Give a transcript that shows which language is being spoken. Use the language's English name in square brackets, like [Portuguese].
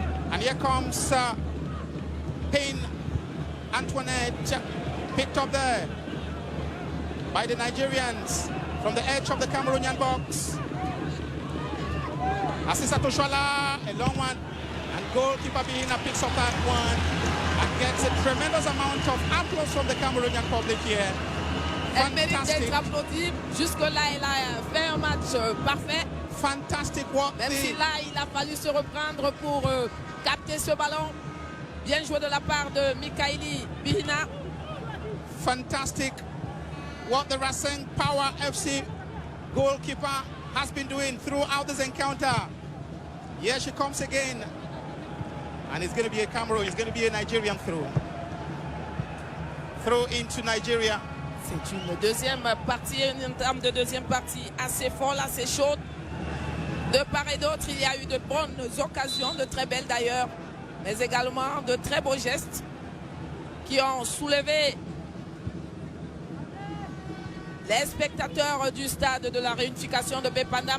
[English] And here comes Payne Antoinette, picked up there by the Nigerians from the edge of the Cameroonian box. Assisa Toshala, a long one, and goalkeeper Bihina picks up that one and gets a tremendous amount of applause from the Cameroonian public here. [French] Elle mérite d'être applaudie. Jusque-là, elle a fait un match parfait. [English] Fantastic work. [French] Même si là, il a fallu se reprendre pour capter ce ballon. Bien joué de la part de Mikaeli Bihina. [English] Fantastic what the Racing Power FC goalkeeper has been doing throughout this encounter. Here she comes again. And it's going to be a Cameroon. It's going to be a Nigerian throw. Throw into Nigeria. [French] C'est une deuxième partie, une entame de deuxième partie assez folle, assez chaude. De part et d'autre, il y a eu de bonnes occasions, de très belles d'ailleurs, mais également de très beaux gestes qui ont soulevé les spectateurs du stade de la réunification de Bepanda.